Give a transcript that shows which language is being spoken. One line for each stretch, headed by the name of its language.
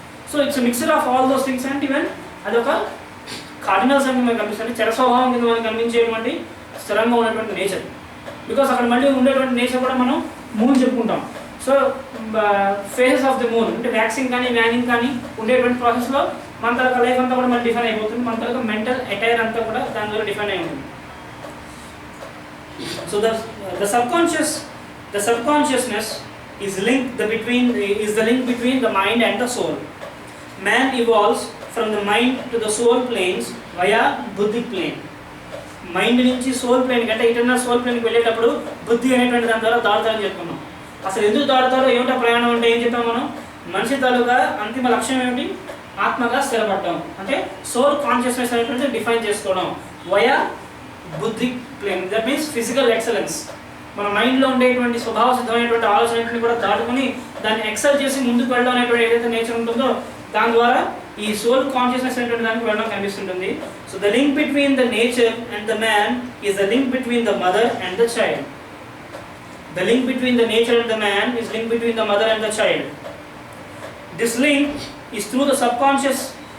English: So it's mixer of all those things.
Telugu: And even అదొక cardinals అని మనకు కనిపిస్తుంది, చర స్వభావం కింద మనకు కనిపించేటువంటి స్థిరంగా ఉన్నటువంటి నేచర్. బికాస్ అక్కడ మళ్ళీ ఉండేటువంటి నేచర్ కూడా మనం మూన్ చెప్పుకుంటాం. So
English: phases of the moon
Telugu: అంటే వ్యాక్సింగ్ కానీ వ్యానింగ్ కానీ ఉండేటువంటి ప్రాసెస్లో మన తరగతి లైఫ్ అంతా కూడా మనకి డిఫైన్ అయిపోతుంది. మన తరగతి మెంటల్ అటైర్ అంతా కూడా దాని ద్వారా డిఫైన్ అయి ఉంటుంది.
English: So the subconsciousness is the link between the mind and the soul. Man evolves from the mind to the soul planes via buddhic plane.
Telugu: Mind నుంచి సోల్ ప్లేన్ అంటే ఇంటర్నల్ సోల్ ప్లేన్కి వెళ్ళేటప్పుడు బుద్ధి అనేటువంటి దాని ద్వారా దాడుతారని చెప్పుకున్నాం. అసలు ఎందుకు దాడుతారో ఏమిటో ప్రయాణం అంటే ఏం చెప్పాం మనం? మనిషి తాలూకా అంతిమ లక్ష్యం ఏమిటి? ఆత్మగా స్థిరపడటం, అంటే సోల్ కాన్షియస్నెస్ అనేటువంటిది డిఫైన్ చేసుకోవడం via buddhic plane. That means physical excellence. మన మైండ్లో ఉండేటువంటి స్వభావ సిద్ధమైనటువంటి ఆలోచనలు కూడా దాటుకుని దాన్ని ఎక్సెల్ చేసి ముందుకు వెళ్ళడం అనేటువంటి ఏదైతే నేచర్ ఉంటుందో దాని ద్వారా ఈ సోల్ కాన్షియస్నెస్ అనేటువంటి దానికి వెళ్ళడం కనిపిస్తుంటుంది.
English: So the link between the nature and the man is the link between the mother and the child. The link between the nature and the man is link between the mother and the child. This link is through the subconscious.